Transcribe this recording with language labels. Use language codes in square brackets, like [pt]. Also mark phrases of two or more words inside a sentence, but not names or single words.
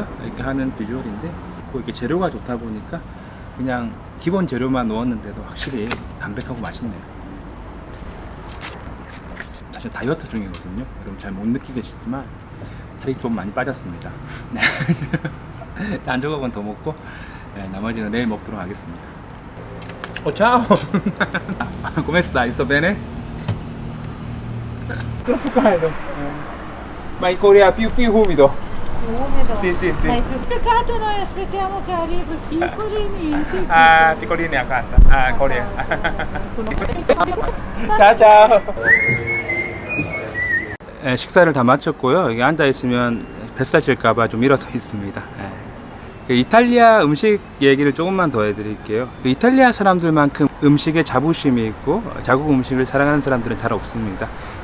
[ko] 이렇게 하는 비주얼인데 이렇게 재료가 좋다 보니까 그냥 기본 재료만 넣었는데도 확실히 담백하고 맛있네요. 사실 다이어트 중이거든요. 여러분 잘 못 느끼겠지만 살이 좀 많이 빠졌습니다. 한 조각은 더 먹고 나머지는 내일 먹도록 하겠습니다. [it] ciao! Come stai? Tutto bene? Troppo caldo. Ma in Corea più umido. Umido. Sì, sì, sì. Ma è più peccato noi aspettiamo che arrivi piccolini. Ah, piccolini a casa. Ah, Corea. ciao, ciao! [ko] 식사를 다 마쳤고요. 여기 앉아 있으면 뱃살 찔까봐 좀 일어서 있습니다. 이탈리아 음식 얘기를 조금만 더 해드릴게요. 이탈리아 사람들만큼 음식에 자부심이 있고 자국 음식을 사랑하는 사람들은 잘 없습니다.